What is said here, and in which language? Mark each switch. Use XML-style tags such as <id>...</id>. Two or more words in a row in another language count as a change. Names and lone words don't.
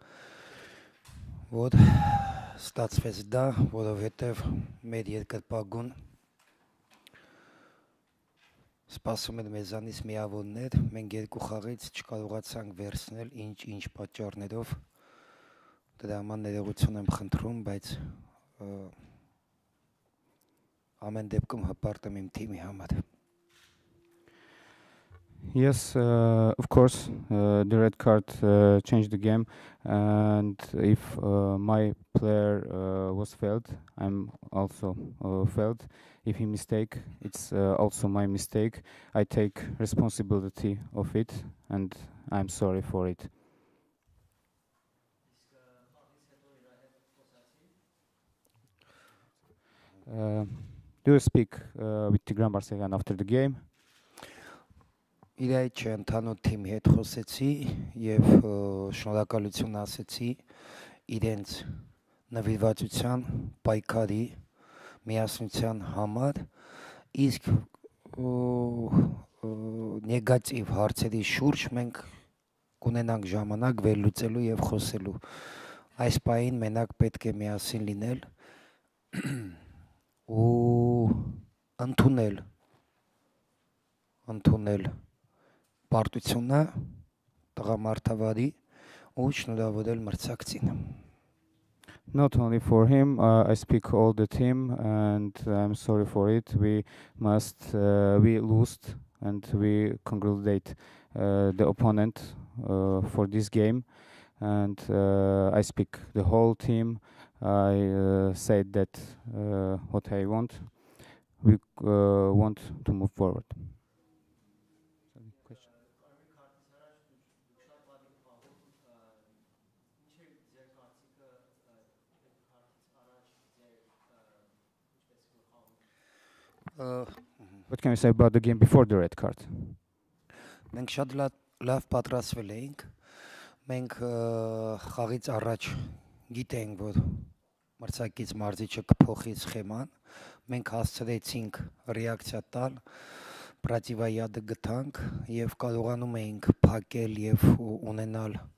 <hy>որ ստացվեց դա, որովհետեւ մեր երկրպագուն սպասում են մեզանից միավորներ, մենք երկու խաղից չկարողացանք վերցնել ինչ պատճառներով, դրա համար ներողություն եմ խնդրում, բայց ամեն դեպքում հպարտ եմ իմ թիմի համար։</hy> <en>Yes, of course, the red card changed the game, and if my player was failed, I'm also failed. If he mistake, it's also my mistake. I take responsibility of it, and I'm sorry for it. Do you speak with Tigran Barsegyan after the game?</en> <hy>Իրայի չընդհանուր թիմի հետ խոսեցի եւ շնորհակալություն ասեցի իրենց նվիրվածության, պայքարի, միասնության համար, իսկ նեգատիվ հարցերի շուրջ մենք կունենանք ժամանակ վերլուծելու եւ խոսելու։ Այս պահին մենակ պետք է միասին լինել ու ընդունել պարտությունը տղամարդավարի ու շնորհավորել մրցակցին։</hy> <en>Not only for him, I speak all the team, and I'm sorry for it. We lost, and we congratulate the opponent for this game, and I speak the whole team. I said that what I want. We want to move forward. What can you say about the game before the red card?</en> <hy>Մենք շատ լավ պատրաստվել էինք։ Մենք խաղից առաջ գիտենք, որ մրցակից մարզիչը կփոխի սխեման։ Մենք հասցրեցինք ռեակցիա տալ, պրոտիվայադը գտանք եւ կարողանում էինք փակել եւ ունենալ</hy>